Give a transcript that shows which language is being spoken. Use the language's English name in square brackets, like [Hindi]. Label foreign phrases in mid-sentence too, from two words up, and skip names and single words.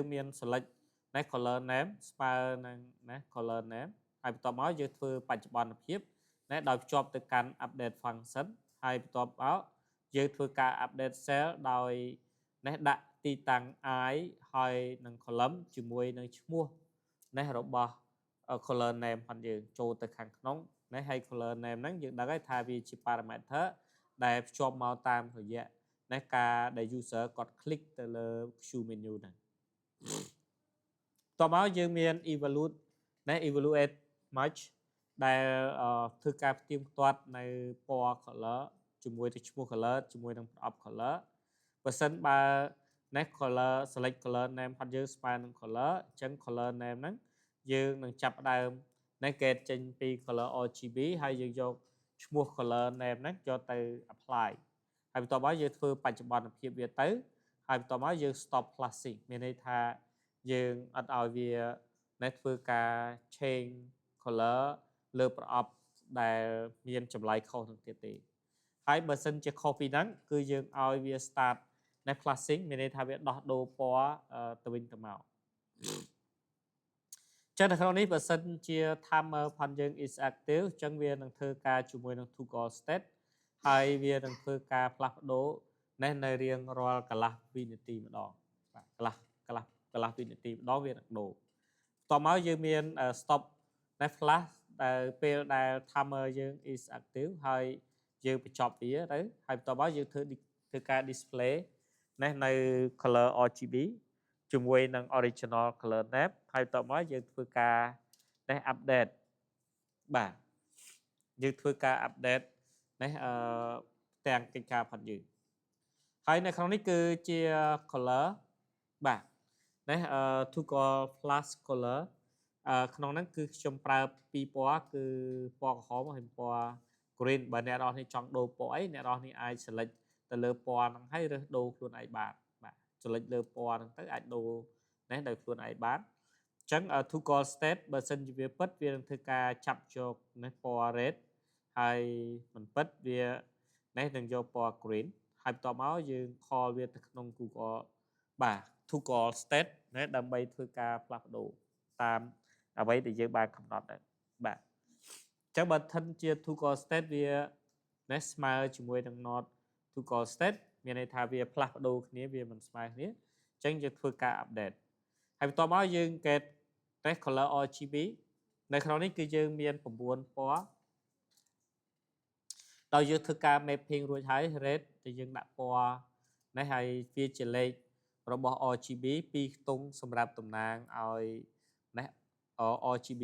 [Khmer] មាន select ណា [English] color name [Khmer] ស្មើនឹងណា [English] color name [Khmer] ហើយបន្តមកយើងធ្វើបច្ចុប្បន្នភាពណាដោយភ្ជាប់ទៅកាន់ [English] update function [Khmer] ហើយបន្ទាប់មកយើងធ្វើការ [English] update cell [Khmer] ដោយនេះដាក់ទីតាំង i ហើយនឹង column ជាមួយនឹងឈ្មោះនេះរបស់ [English] color name [Khmer] ផងយើងចូលទៅខាងក្នុងណាហើយ [English] color name [Khmer] ហ្នឹងយើងដឹងហើយថាវាជា parameter ដែលភ្ជាប់មកតាមរយៈណាការដែល user គាត់ click ទៅលើ [English] Q menu [Khmer] ហ្នឹង តមកយើងមាន evaluate ណា [English] evaluate match [Khmer] ដែលធ្វើការផ្ទៀងផ្ទាត់នៅពណ៌ color ជាមួយទៅឈ្មោះ color ជាមួយនឹងប្រអប់ color បើសិនបើណា [English] color select color name [Khmer] ផាត់យើងស្មើនឹង color អញ្ចឹង [English] color name [Khmer] ហ្នឹងយើងនឹងចាប់ផ្ដើមណា get ចេញពី [English] color RGB [Khmer] ហើយ យើងយកឈ្មោះ [English] color name [Khmer] ហ្នឹងយកទៅ apply ហើយបន្ទាប់មកយើងធ្វើបច្ចុប្បន្នភាពវាទៅហើយបន្ទាប់មកយើង [English] stop flashing [Khmer] មានន័យថាយើងអត់ឲ្យវាណាធ្វើការ [English] change color [Khmer] លើប្រអប់ដែលមានចម្លើយខុសនឹងទៀតទេហើយបើសិនជាខុសពីហ្នឹងគឺយើងឲ្យវា start ណា flashing មានន័យថាវាដោះដូរពណ៌ទៅវិញទៅមក ចឹងនៅក្នុងនេះបើសិនជា timer ផាន់យើង [English] is active [Khmer] ចឹងវានឹងធ្វើការជាមួយនឹង [English] toggle state [Khmer] ហើយវានឹងធ្វើការផ្លាស់ប្ដូរនៅរៀងរាល់កន្លះវិនាទីម្ដងបាទកន្លះវិនាទីម្ដងវានឹងដូរតមកយើងមាន stop ណា flash ដែលពេលដែល timer យើង [English] is active [Khmer] ហើយយើងបញ្ចប់វាទៅ ហើយបន្ទាប់មកយើងធ្វើការ display នៅ [English] color RGB [Khmer] ជាមួយនឹង [English] original color name [Khmer] ហើយបន្ទាប់មកយើងធ្វើការupdate បាទយើងធ្វើការ update ទាំងកិច្ចការផាត់យើងហើយនៅក្នុងនេះគឺជា color បាទ [English] toggle flash color [Khmer] ក្នុងហ្នឹងគឺខ្ញុំប្រើពីរ ពណ៌គឺពណ៌ក្រហមហើយពណ៌ green បើអ្នកនរនេះចង់ដូរពណ៌អីអ្នកនរនេះអាច select ទៅលើពណ៌ហ្នឹងហើយរើសដូរខ្លួនឯងបានបាទ select លើពណ៌ហ្នឹងទៅអាចដូរដោយខ្លួនឯងបានអញ្ចឹង [English] toggle state [Khmer] បើសិនជាវាពិតវានឹងធ្វើការចាប់យកព ណ៌ red ហើយមិនពិតវានឹងយកពណ៌ green ហើយបន្ទាប់មកយើង call វាទៅក្នុង Google បាទ [English] toggle state [Khmer] ដើម្បីធ្វើការផ្លាស់ប្ដូរតាមអ្វីដែលយើងបានកំណត់ដែរបាទអញ្ចឹងបើសិនជា [English] toggle state [Khmer] វាស្មើជាមួយនឹង [English] not toggle state [Khmer] មានន័យថាវាផ្លាស់ប្ដូរគ្នាវាមិនស្មើគ្នាអញ្ចឹងយើងធ្វើការ update ហើយបន្ទាប់មកយើង get [English] color RGB [Khmer] នៅក្នុងនេះគឺយើងមាន9ពណ៌ ដោយយើងធ្វើការ mapping រួចហើយ red ដែលយើងដាក់ពណ៌នេះហើយវាជាលេខរបស់ RGB ពីរខ្ទង់សម្រាប់តំណាងឲ្យRGB